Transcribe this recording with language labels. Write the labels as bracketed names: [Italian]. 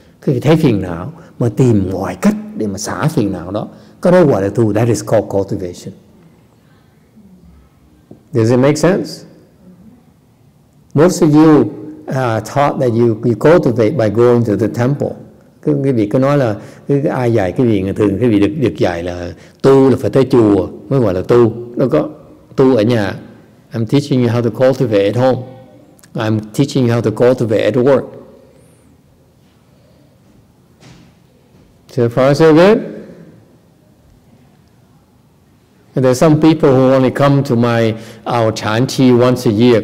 [Vietnamese] Quý vị thấy phiền não mà tìm mọi cách để mà xả phiền não đó, cái đó gọi là tu. [English] That is called cultivation. Does it make sense? Most of you taught that you cultivate by going to the temple. [Vietnamese] Cái vị cứ nói là ai dạy cái vị, thường cái vị được dạy là tu là phải tới chùa mới gọi là tu. Đâu có tu ở nhà. [English] I'm teaching you how to cultivate at home. I'm teaching you how to cultivate at work. So far, so good. And there's some people who only come to our chanti once a year.